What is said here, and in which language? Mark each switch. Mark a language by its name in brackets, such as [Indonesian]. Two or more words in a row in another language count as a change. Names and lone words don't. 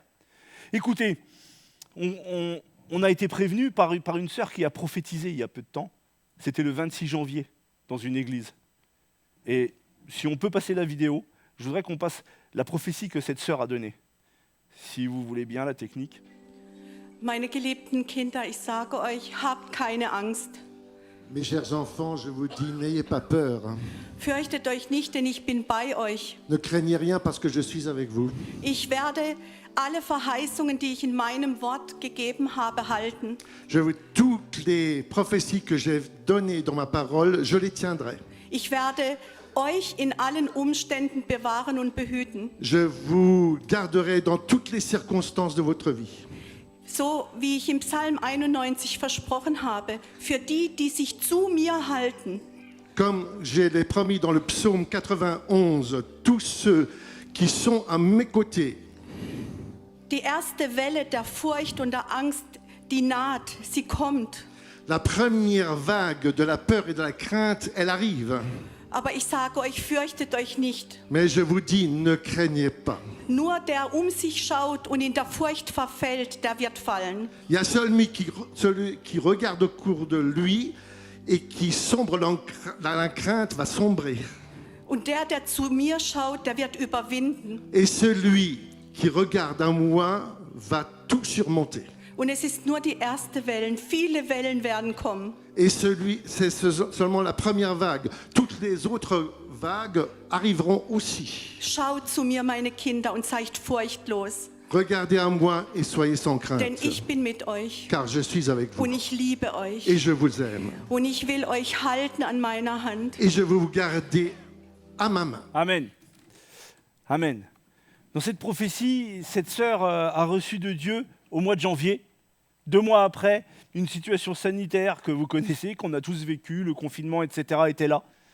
[French] Écoutez, on a été prévenu par une sœur qui a prophétisé il y a peu de temps. C'était le 26 janvier dans une église. Et si on peut passer la vidéo, je voudrais qu'on passe la prophétie que cette sœur a donnée. Si vous voulez bien, la technique. [German] Meine geliebten Kinder, ich sage euch, habt keine Angst. [French] Mes chers enfants, je vous dis, n'ayez pas peur. [German] Fürchtet euch nicht, denn ich bin bei euch. [French] Ne craignez rien parce que je suis avec vous. [German] Ich werde alle Verheißungen, die ich in meinem Wort gegeben habe, halten. [French] Toutes les prophéties que j'ai données dans ma parole, je les tiendrai. [German] Ich werde euch in allen Umständen bewahren und behüten. [French] Je vous garderai dans toutes les circonstances de votre vie. [German] So wie ich im Psalm 91 versprochen habe, für die, die sich zu mir halten. [French] Comme je l'ai promis dans le psaume 91, tous ceux qui sont à mes côtés. [German] Die erste Welle der Furcht und der Angst, die naht, sie kommt. [French] La première vague de la peur et de la crainte, elle arrive. [German] Aber ich sage euch, fürchtet euch nicht. [French] Mais je vous dis, ne craignez pas. [German] Nur der sich schaut und in der Furcht verfällt, der wird fallen. [French] Il y a celui qui regarde autour de lui et qui sombre dans la crainte va sombrer. [German] Und der zu mir schaut, der wird überwinden. [French] Et celui qui regarde à moi va tout surmonter. [German] Und es ist nur die erste Welle. Viele Wellen werden kommen. [French] Et c'est seulement la première vague. Toutes les autres vagues arriveront aussi. [German] Schaut zu mir, meine Kinder, und seid furchtlos. [French] Regardez à moi et soyez sans crainte. [German] Denn ich bin mit euch. [French] Car je suis avec vous. [German] Und ich liebe euch. [French] Et je vous aime. [German] Und ich will euch halten an meiner Hand. [French] Et je veux vous garder à ma main. Amen. Amen. Dans cette prophétie, cette sœur a reçu de Dieu au mois de janvier. 2 mois après, une situation sanitaire que vous connaissez, qu'on a tous vécu, le confinement, etc. était là.